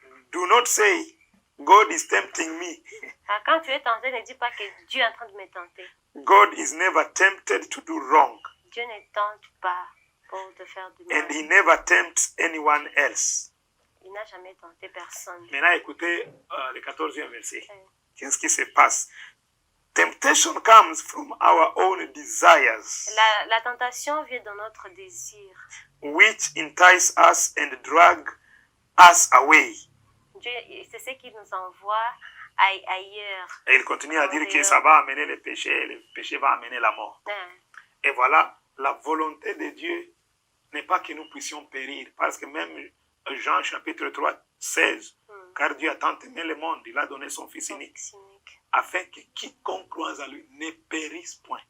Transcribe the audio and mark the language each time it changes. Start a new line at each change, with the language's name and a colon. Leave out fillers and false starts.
English: Do not say, God is tempting me.
French: Quand tu es tenté, ne dis pas que Dieu est en train de me tenter.
English: God is never tempted to do wrong.
French: Dieu ne tente pas pour te faire du mal.
English: And he never tempts anyone else.
French: Il n'a jamais tenté personne. Maintenant, écoutez le 14e verset. Qu'est-ce qui se passe?
English: Temptation comes from our own desires,
French: La tentation vient de notre désir.
English: which entice us and drag us away.
French: Dieu, c'est ce qui nous envoie ailleurs. Et il continue à dire que ça va amener le péché va amener la mort. Et voilà, la volonté de Dieu n'est pas que nous puissions périr, parce que même Jean chapitre 3, 16, car Dieu a tant aimé le monde, il a donné son Fils unique, afin que quiconque croise à lui ne périsse point,